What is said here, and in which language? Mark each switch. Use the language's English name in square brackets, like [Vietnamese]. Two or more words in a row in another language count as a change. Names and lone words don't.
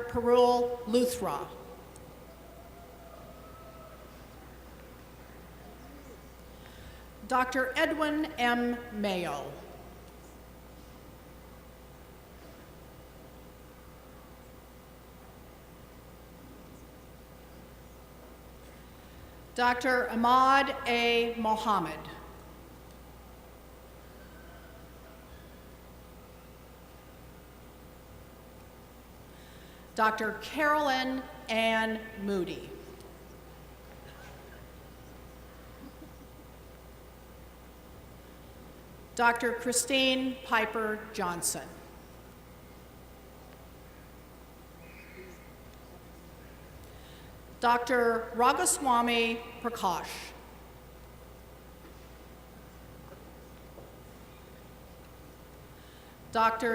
[English] Parul Luthra. Dr. Edwin M. Mayo. Dr. Ahmad A. Mohammed. Dr. Carolyn Ann Moody. Dr. Christine Piper Johnson. Dr. Raghuswamy Prakash. Dr.